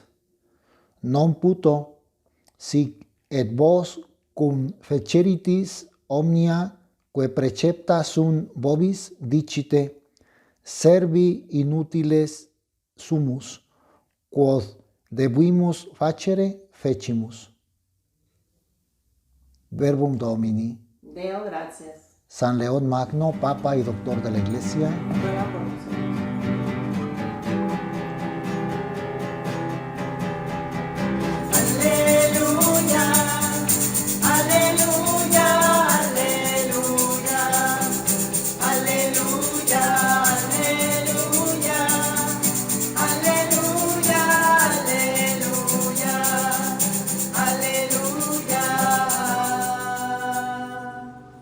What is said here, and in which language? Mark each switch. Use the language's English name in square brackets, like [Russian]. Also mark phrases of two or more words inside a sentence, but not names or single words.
[Latin] Non puto, sic et vos cum feceritis omnia quae precepta sunt vobis dicite, servi inutiles sumus, quod debimus facere fecimus. Verbum Domini. Deo gracias. [Spanish] San León Magno, Papa y Doctor de la Iglesia, Ruega por nosotros. Aleluya, aleluya, aleluya, aleluya, aleluya, aleluya, aleluya, aleluya.